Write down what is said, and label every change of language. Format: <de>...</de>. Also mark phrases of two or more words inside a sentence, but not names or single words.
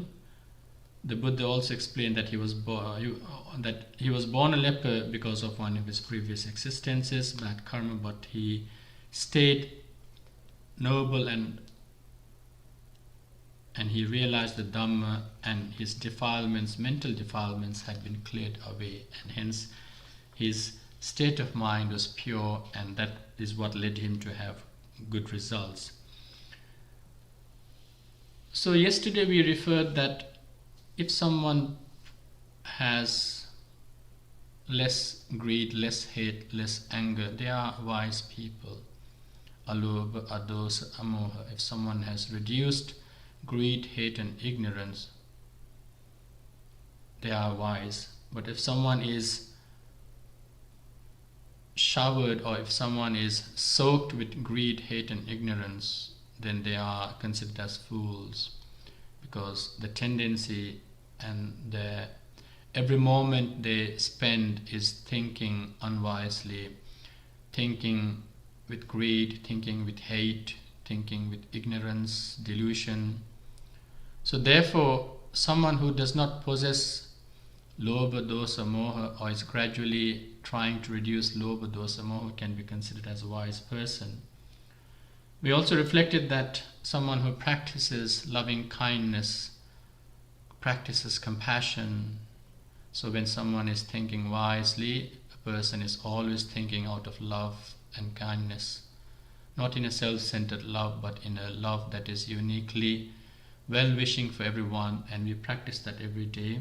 <en>The Buddha also explained that he was born a leper because of one of his previous existences, bad karma, but he stayed noble and he realized the Dhamma, and his defilements, mental defilements, had been cleared away, and hence his state of mind was pure, and that is what led him to have good results. So yesterday we referred that if someone has less greed, less hate, less anger, they are wise people.</en> <pi>Alobha, adosa, amoha.</pi> <en>If someone has reduced greed, hate and ignorance, they are wise. But if someone is showered, or if someone is soaked with greed, hate and ignorance, then they are considered as fools, because the tendency and every moment they spend is thinking unwisely, thinking with greed, thinking with hate, thinking with ignorance, delusion. So therefore, someone who does not possess</en> <pi>lobha, dosa, moha,</pi> <en>or is gradually trying to reduce</en> <pi>lobha, dosa, moha,</pi> <en>can be considered as a wise person. We also reflected that someone who practices loving kindness, practices compassion. So when someone is thinking wisely, a person is always thinking out of love and kindness, not in a self-centered love, but in a love that is uniquely well-wishing for everyone, and we practice that every day.</en>